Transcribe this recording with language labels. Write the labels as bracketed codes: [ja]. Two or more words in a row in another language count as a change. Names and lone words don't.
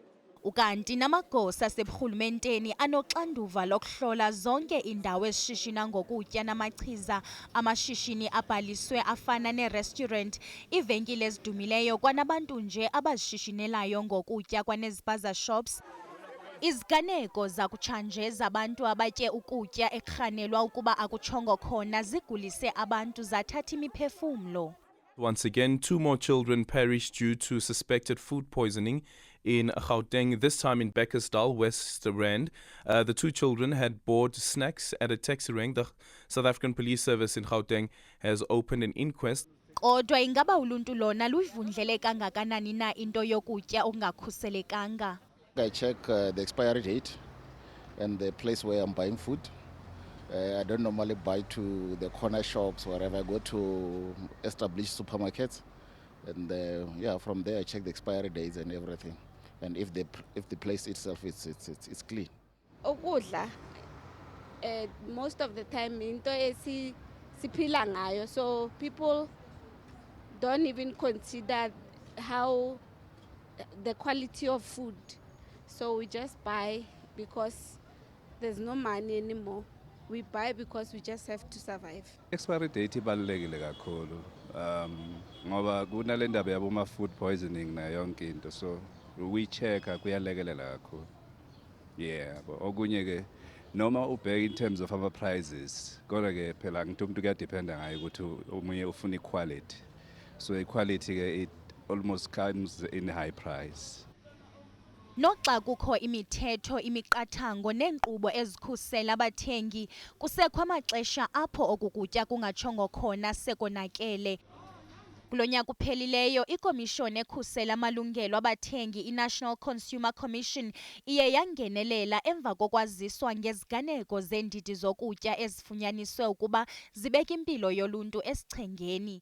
[xh] Ukanti namagosa aseburhulumenteni anoxanduva lokuhlola zonke iindawo ezishishina ngokutya namachiza amashishini abhaliswe afana ne-restaurant, iivenkile ezidumileyo kwanabantu nje abazishishinelayo ngokutya kwanezipaza shops. Iziganeko zakutshanje zabantu abatye ukutya ekurhanelwa ukuba akutshongo khona zigulise abantu zathatha imiphefumlo. [en] Once again, 2 more children perished due to suspected food poisoning in Gauteng, this time in Bekkersdal, West Rand. The 2 children had bought snacks at a taxi rank. The South African Police Service in Gauteng has opened an inquest. [xh] Kodwa ingaba uluntu lona luyivundlele kangakanani na into yokutya okungakhuselekanga? [en] I check the expiry date and the place where I'm buying food. I don't normally buy to the corner shops, wherever I go to established supermarkets. And from there I check the expiry dates and everything. And if the place itself it's clean. [zu] Ukudla [en] most of the time [zu] into siphila ngayo, [en] so people don't even consider how the quality of food. So we just buy because there's no money anymore. We buy because we just have to survive. Expiry date [zu] ibalulekile kakhulu. Ngoba kunale ndaba yabo [en] food poisoning [zu] na yonke into, [en] so we check [zu] kuyalekelela kakhulu. Yeah, okunye ke noma ubheka [en] in terms of our prices, [zu] kodwa ke phela ngithi umuntu kuyadependa ngayo ukuthi umunye ufuna equality. [en] So equality ke it almost comes in high price. [xh] Noxa kukho imithetho, imiqathango neenkqubo ezikhusela abathengi, kusekho amaxesha apho okukutya kungatshongo khona sekonakele. Kulo nyaka uphelileyo, ikomishoni ekhusela amalungelo abathengi, i-National Consumer Commission, iye yangenelela emva kokwaziswa ngeziganeko zeendidi zokutya ezifunyaniswe ukuba zibeka impilo yoluntu esichengeni.